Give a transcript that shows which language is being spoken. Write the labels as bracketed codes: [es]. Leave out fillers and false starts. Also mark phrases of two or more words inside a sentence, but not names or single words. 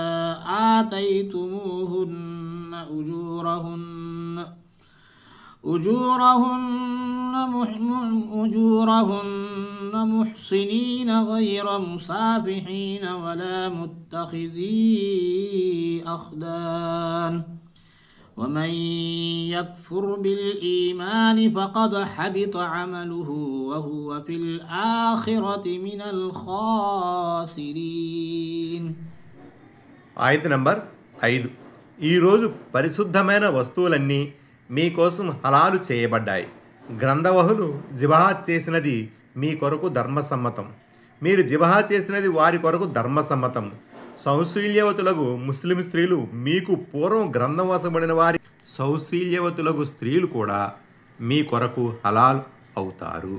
[ar] آتيتموهن أجورهن محصنين غير مسافحين ولا متخذي أخدان ومن يكفر بالإيمان فقد حبط عمله وهو في الآخرة من الخاسرين. [te] ఆయత్ నంబర్ 5. ఈరోజు పరిశుద్ధమైన వస్తువులన్నీ మీకోసం హలాలు చేయబడ్డాయి. గ్రంథవహులు జిబాహ్ చేసినది మీ కొరకు ధర్మసమ్మతం, మీరు జిబాహ్ చేసినది వారి కొరకు ధర్మసమ్మతం. సౌశీల్యవతులకు ముస్లిం స్త్రీలు మీకు పూర్వం గ్రంథం వసబడిన వారి సౌశీల్యవతులకు స్త్రీలు కూడా మీ కొరకు హలాల్ అవుతారు.